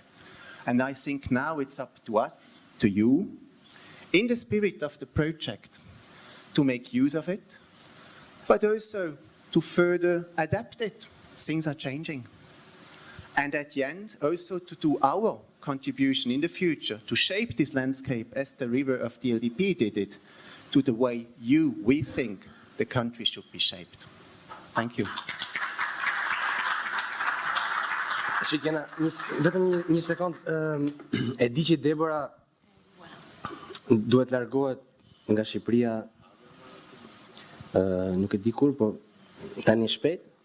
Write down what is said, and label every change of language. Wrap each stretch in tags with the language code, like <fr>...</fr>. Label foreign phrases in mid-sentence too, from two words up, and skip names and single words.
<en>And I think now it's up to us, to you, in the spirit of the project, to make use of it, but also to further adapt it. Things are changing. And at the end, also to do our contribution in the future, to shape this landscape as the river of DLDP did it, to the way we think the country should be shaped. Thank you.</en> <sq>Shikena, vetëm një sekond, e di që Debora duhet largohet nga Shqipëria, nuk e di kur, po tani shpejt.</sq>